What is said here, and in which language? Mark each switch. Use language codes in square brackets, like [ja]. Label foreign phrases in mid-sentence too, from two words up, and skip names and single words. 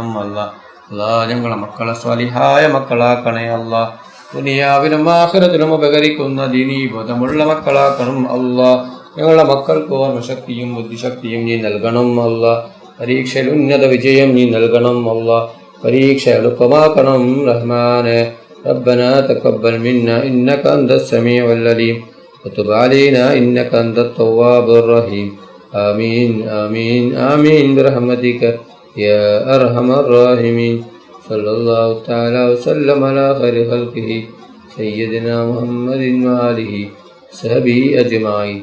[ml] അല്ലാഹ്, അല്ലാഹ്, ഞങ്ങളെ മക്കളെ സ്വാലിഹായ മക്കളാക്കണേ. അല്ലാഹ്, ദുനിയാവിലും ആഖിറത്തിലും ഉപകരിക്കുന്ന ദീനീ ബോധമുള്ള മക്കളാക്കണം. അല്ലാഹ്, ഞങ്ങളുടെ മക്കൾക്ക് ഓർമ്മശക്തിയും ബുദ്ധിശക്തിയും നീ നൽകണം. അല്ലാഹ്, പരീക്ഷയിൽ ഉന്നത വിജയം നീ നൽകണം. അല്ലാഹ്, പരീക്ഷ എളുപ്പമാക്കണം റഹ്മാനെ. [ar] ربنا تقبل منا إنك أنت السميع العليم وتب علينا إنك أنت التواب الرحيم. آمين آمين آمين برحمتك يا أرحم الراحمين. صلى الله تعالى وسلم على خير خلقه سيدنا محمد وآله وصحبه أجمعين.